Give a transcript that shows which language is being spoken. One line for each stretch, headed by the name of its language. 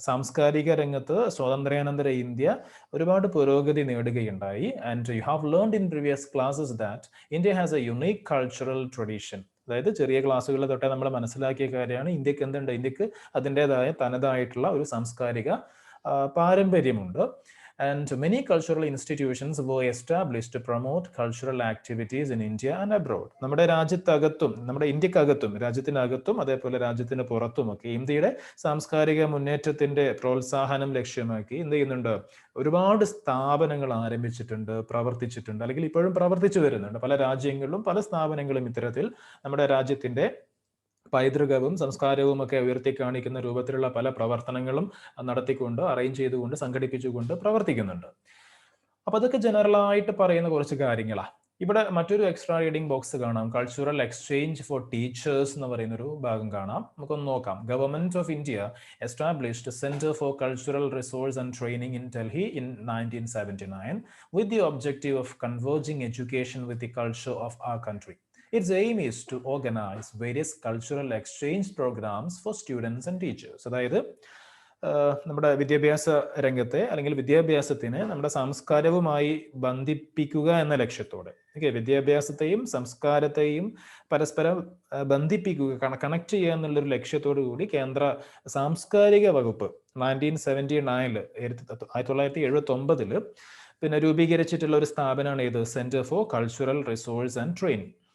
Malayalam: സാംസ്കാരിക രംഗത്ത് സ്വാതന്ത്ര്യാനന്തര ഇന്ത്യ ഒരുപാട് പുരോഗതി നേടുകയുണ്ടായി.
English: And you have learned in previous classes that India has a unique cultural tradition.
Malayalam: അതായത് ചെറിയ ക്ലാസ്സുകളിൽ തൊട്ടേ നമ്മൾ മനസ്സിലാക്കിയ കാര്യമാണ്, ഇന്ത്യക്ക് എന്തുണ്ട്, ഇന്ത്യക്ക് അതിൻ്റെതായ തനതായിട്ടുള്ള ഒരു സാംസ്കാരിക പാരമ്പര്യമുണ്ട്.
English: And many cultural institutions were established to promote cultural activities in India and abroad.
Malayalam: നമ്മുടെ രാജ്യത്തകത്തും നമ്മുടെ ഇന്ത്യക്കകത്തും രാജ്യത്തിനകത്തും അതേപോലെ രാജ്യത്തിന് പുറത്തുമൊക്കെ ഇന്ത്യയുടെ സാംസ്കാരിക മുന്നേറ്റത്തിന്റെ പ്രോത്സാഹനം ലക്ഷ്യമാക്കി എന്ത് ചെയ്യുന്നുണ്ട്, ഒരുപാട് സ്ഥാപനങ്ങൾ ആരംഭിച്ചിട്ടുണ്ട്, പ്രവർത്തിച്ചിട്ടുണ്ട്, അല്ലെങ്കിൽ ഇപ്പോഴും പ്രവർത്തിച്ചു വരുന്നുണ്ട്. പല രാജ്യങ്ങളിലും പല സ്ഥാപനങ്ങളും ഇത്തരത്തിൽ നമ്മുടെ രാജ്യത്തിന്റെ പൈതൃകവും സംസ്കാരവും ഒക്കെ ഉയർത്തി കാണിക്കുന്ന രൂപത്തിലുള്ള പല പ്രവർത്തനങ്ങളും നടത്തിക്കൊണ്ട്, അറേഞ്ച് ചെയ്തുകൊണ്ട്, സംഘടിപ്പിച്ചുകൊണ്ട് പ്രവർത്തിക്കുന്നുണ്ട്. അപ്പൊ അതൊക്കെ ജനറലായിട്ട് പറയുന്ന കുറച്ച് കാര്യങ്ങളാണ്. ഇവിടെ മറ്റൊരു എക്സ്ട്രാ റീഡിംഗ് ബോക്സ് കാണാം. കൾച്ചറൽ എക്സ്ചേഞ്ച് ഫോർ ടീച്ചേഴ്സ് എന്ന് പറയുന്നൊരു ഭാഗം കാണാം. നമുക്കൊന്ന് നോക്കാം.
English: Government of India established centre for cultural resource and training in Delhi in 1979 with the objective of converging education with the culture of our country. Its aim is to organize various cultural exchange programs for students and teachers.
Malayalam: അതായത് നമ്മുടെ വിദ്യാഭ്യാസ രംഗത്തെ അല്ലെങ്കിൽ വിദ്യാഭ്യാസത്തിനെ നമ്മുടെ സംസ്കാരവുമായി ബന്ധിപ്പിക്കുക എന്ന ലക്ഷ്യത്തോടെ, ഓക്കെ, വിദ്യാഭ്യാസത്തെയും സംസ്കാരത്തെയും പരസ്പരം ബന്ധിപ്പിക്കുക, കണക്ട് ചെയ്യുക എന്നുള്ളൊരു ലക്ഷ്യത്തോടു കൂടി കേന്ദ്ര സാംസ്കാരിക വകുപ്പ് 1979 1979 പിന്നെ രൂപീകരിച്ചിട്ടുള്ള ഒരു സ്ഥാപനമാണ് ഏത്, centre for cultural resource and training.